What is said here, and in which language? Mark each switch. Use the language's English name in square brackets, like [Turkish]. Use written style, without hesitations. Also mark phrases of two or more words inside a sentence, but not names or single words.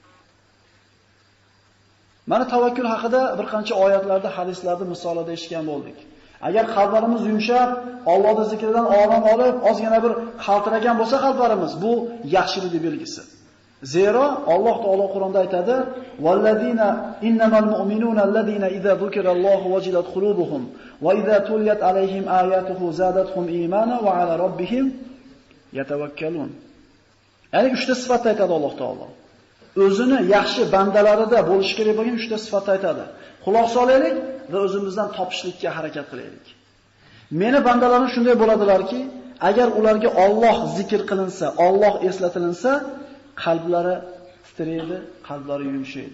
[Uzbek] Mana tavakkul haqida bir qancha oyatlarda, hadislarda, misollarda eshitgan bo'ldik. Agar qalblarimiz yumshab, Allohning zikridan orom olib, ozgina bir qaltiragan bo'lsa qalblarimiz, bu yaxshilik belgisi. Zero Alloh taolo Qur'onda aytadi: [Arabic] "والذين إنما المؤمنون الذين إذا ذكر الله وجلت قلوبهم وإذا تليت عليهم آياته زادتهم إيمانا وعلى ربهم يتوكلون." [Uzbek] Ya'ni 3 ta sifatni aytadi Alloh taolo. O'zini yaxshi bandalarida bo'lish kerak bo'lgan 3 ta sifatni aytadi. Quloq solaylik va o'zimizdan topishlikka harakat qilaylik. Meni bandalarim shunday bo'ladilarki, agar ularga Alloh zikr qilinsa, Alloh eslatilinsa, qalblari titraydi, qalblari yumshaydi.